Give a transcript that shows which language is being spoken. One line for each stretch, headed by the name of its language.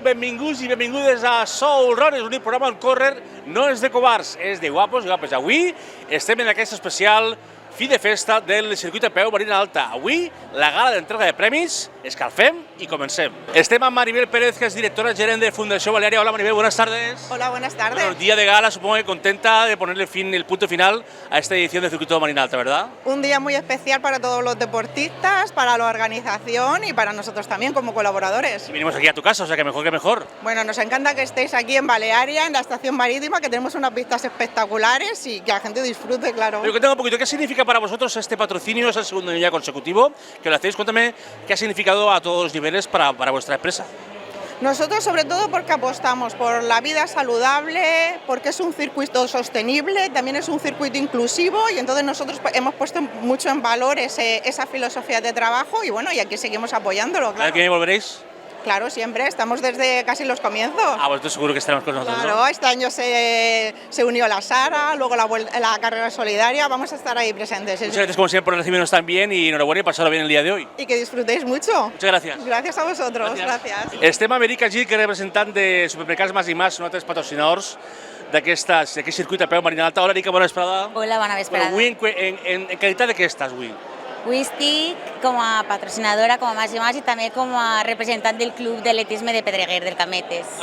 Catalan: Benvinguts i benvingudes a Soul Runners, l'únic programa on córrer no és de covards, és de guapos i guapes. Avui estem en aquesta especial fi de festa del circuit a peu Marina Alta. Avui, la gala d'entrega de premis, escalfem i comencem. Estem amb Maribel Pérez, que és directora gerent de Fundació Balearia.
Spanish: Hola, Maribel, buenas tardes. Hola, buenas tardes. Bueno, día de gala, supongo que contenta de ponerle el punto final a esta edición del circuito de Marina Alta, ¿verdad? Un día muy especial para todos los deportistas, para la organización y para nosotros también como colaboradores. Y venimos aquí a tu casa, o sea que mejor que mejor. Bueno, nos encanta que estéis aquí en Balearia, en la estación marítima, que tenemos unas vistas espectaculares y que la gente disfrute, claro. Pero cuéntame un poquito, ¿qué significa para vosotros este patrocinio? Es el segundo año ya consecutivo que lo hacéis. Cuéntame qué ha significado a todos los niveles para vuestra empresa. Nosotros sobre todo porque apostamos por la vida saludable, porque es un circuito sostenible, también es un circuito inclusivo y entonces nosotros hemos puesto mucho en valor esa filosofía de trabajo y bueno, y aquí seguimos apoyándolo. Claro. ¿A qué volveréis? Claro, siempre, estamos desde casi los comienzos. Ah, pues estoy seguro que estaremos con nosotros. Claro, ¿no? este año se unió la Sara, luego la carrera solidaria, vamos a estar ahí presentes. Muchas gracias como siempre por recibirnos tan bien y enhorabuena y pasarlo bien el día de hoy. Y que disfrutéis mucho. Muchas gracias.
Catalan: Gràcies a vosaltres, gràcies. Estem amb Eric Agir, que és representant de Supermercats Mas i Mas, un altres patrocinadors d'aquest circuit a peu Marina Alta. Hola, Erika, bona vesprada. Hola, bona vesprada. Bueno, avui en qualitat de què estàs avui? Avui estic com a patrocinadora, com a Mas i Mas i també com a representant del Club d'Atletisme de Pedreguer, del Cametes.